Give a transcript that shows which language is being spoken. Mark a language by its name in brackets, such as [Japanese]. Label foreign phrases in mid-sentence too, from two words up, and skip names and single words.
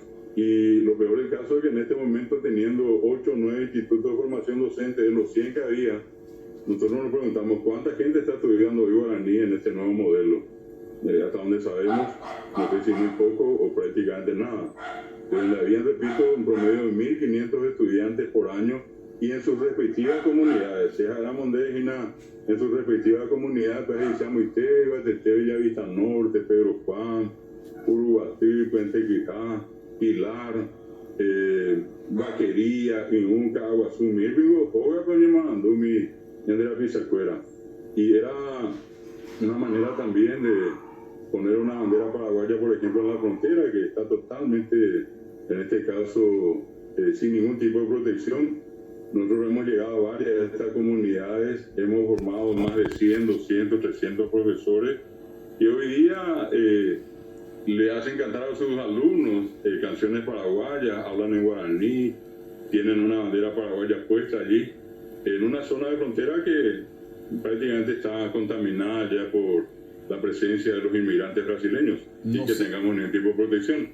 [Spanish] Y lo peor del caso es que en este momento, teniendo 8 o 9 institutos de formación docente de los 100 que había, nosotros nos preguntamos cuánta gente está estudiando hoy guaraní en este nuevo modelo. Hasta donde sabemos, no sé si muy poco o prácticamente nada. Donde habían, repito, un promedio de 1.500 estudiantes por año y en sus respectivas comunidades, en sus respectivas comunidades, pues Chamuité, Guateté, Villavista Norte, Pedro Juan, Uruguatí, Puente Quijá, Pilar, Vaquería, Inunca, Aguazú, Mirvigo, Joga, Coñemandumi, Yandera Pizacuera. Y era una manera también de poner una bandera paraguaya, por ejemplo, en la frontera, que está totalmente, en este caso, sin ningún tipo de protección. Nosotros hemos llegado a varias de estas comunidades, hemos formado más de 100, 200, 300 profesores y hoy día le hacen cantar a sus alumnos canciones paraguayas, hablan en guaraní, tienen una bandera paraguaya puesta allí, en una zona de frontera que prácticamente está contaminada ya por la presencia de los inmigrantes brasileños y que tengamos ningún tipo de protección.